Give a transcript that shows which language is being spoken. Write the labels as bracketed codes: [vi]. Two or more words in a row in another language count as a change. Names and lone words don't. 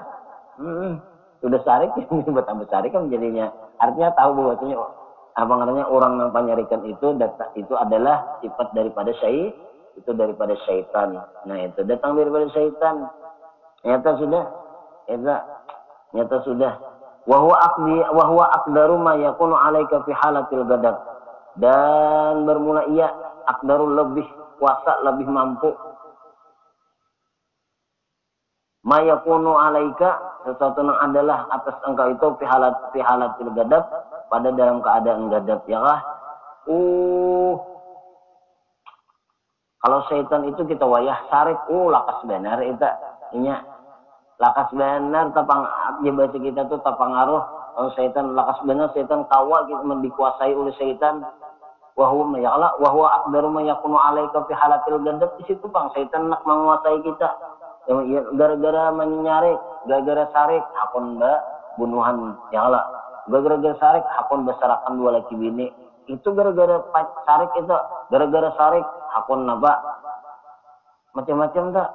[bjn] Sudah sarik ini bertambah sarik kan jadinya. Artinya tahu bahwasanya apa namanya orang yang panyarikan itu adalah sifat daripada syaitan. Nah itu datang daripada syaitan. Nyata sudah. [ar] وهو أقدر ما يكون عليك في حالة الغضب. [bjn] Dan bermula ia aqdaru lebih kuasa, lebih mampu. [ar] ما يكون عليك [bjn] sesuatu yang adalah atas engkau itu [ar] في حالة الغضب, [bjn] pada dalam keadaan gadab ya kah? Kalau syaitan itu kita wayah sarik, lakas benar itu inya. Lakas benar tapang ya baca kita tuh tapangaruh kalau syaitan lakas benar syaitan kawa kita dikuasai oleh syaitan. [ar] وهو أقدر ما يكون عليك في حالة الغضب, [bjn] di situ Bang syaitan nak menguasai kita. Ya, gara-gara menyarik, gara-gara sarik hakon mbak bunuhan [ar] يا الله. [bjn] Gara-gara sarik hakon besarakan dua laki bini. Itu gara-gara sarik itu, gara-gara sarik hakon naba macam-macam tak.